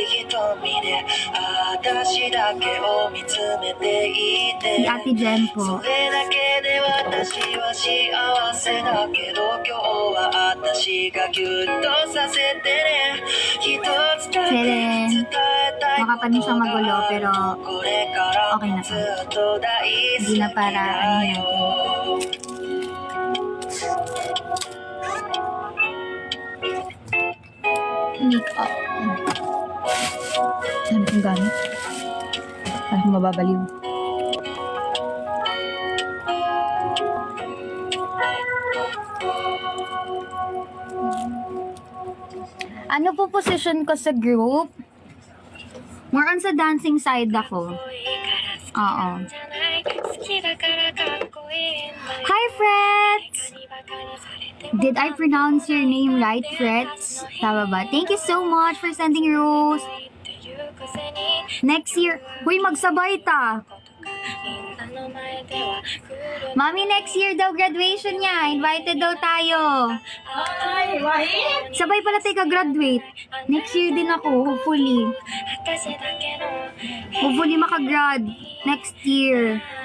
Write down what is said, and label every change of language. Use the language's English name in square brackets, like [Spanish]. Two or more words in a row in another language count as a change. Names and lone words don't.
[Japanese] 私だけを見つめていて [Filipino] Si Ate Gem po. [Japanese] それだけで私は幸せだけど今日は私がギュッとさせてね一つだけ伝えたい [Filipino] Baka pa din siya magulo, pero [Japanese] これから [Filipino] okay na [Japanese] も [Filipino] to. [Japanese] ずっと大好 [Filipino] Hindi [Japanese] き [Filipino] na para ano [Japanese] だ [Filipino] natin. [Japanese] よ [English] Make up. [Filipino] Ano kong gamit? Parang mababaliw. Ano po position ko sa group? [English] More on [Filipino] sa [English] dancing side [Filipino] ako. Oo. [English] Hi, Frets! Did I pronounce your name right, Frets? [Filipino] Tama ba? [English] Thank you so much for sending Rose. Next year, [Filipino] huy, magsabay ta. Mami, [English] next year [Filipino] daw graduation niya. Invited daw tayo. Ay, Wahid? Sabay pala tayo ka-graduate. [English] Next year [Filipino] din ako, hopefully. Hopefully makagrad [English] next year.